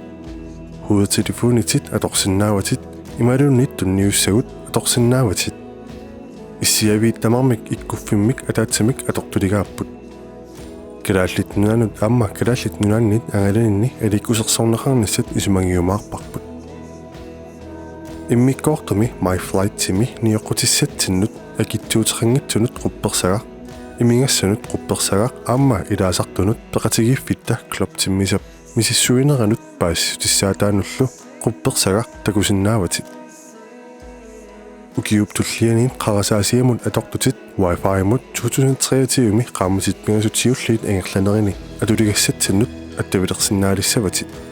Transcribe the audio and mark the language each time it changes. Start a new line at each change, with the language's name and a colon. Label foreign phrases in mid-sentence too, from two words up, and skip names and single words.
Kalaallisut: Huudertelefoonitit atorsinnaavatit imalunniit tunniussagut atorsinnaavatit. Issiaviit tamarmik ikkuffimmik ataatsamik atortuligaapput. Kalaallit nunaannut aamma kalaallit nunaannit angalaninni aliikkusersorneqarnassat isumangiumaarparput. Immikkoortumi
English: my flight-
Kalaallisut: timi nioqutissattinnut akittuuteqanngitsunut quppersaga imingassanut quppersagaq aamma ilaasartunut peqatigiiffitta kloptimmisap misissuineranut paassutissaattaanullu quppersagaq takusinnaavatit. Ukiup tullianiin qarasaasiamut atortutit wifi-mut 2023 qaammatit pingasutiulliit ingerlanerini atuligassattinnut attavilersinnaalisavatit.